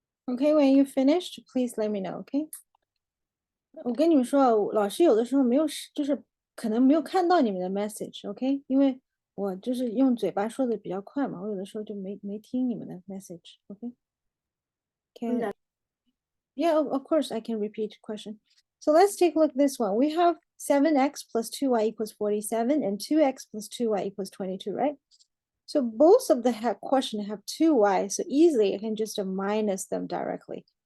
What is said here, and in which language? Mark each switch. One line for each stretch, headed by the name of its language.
English: Okay, when you finished, please let me know. Okay.
Chinese: 我跟你们说啊，老师有的时候没有就是可能没有看到你们的 message，OK？因为我就是用嘴巴说的比较快嘛，我有的时候就没听你们的 message，OK？
English: Can yeah, of course I can repeat the question. So let's take a look at this one. We have 7x plus 2y equals 47 and 2x plus 2y equals 22, right? So both of the question have 2y, so easily I can just minus them directly.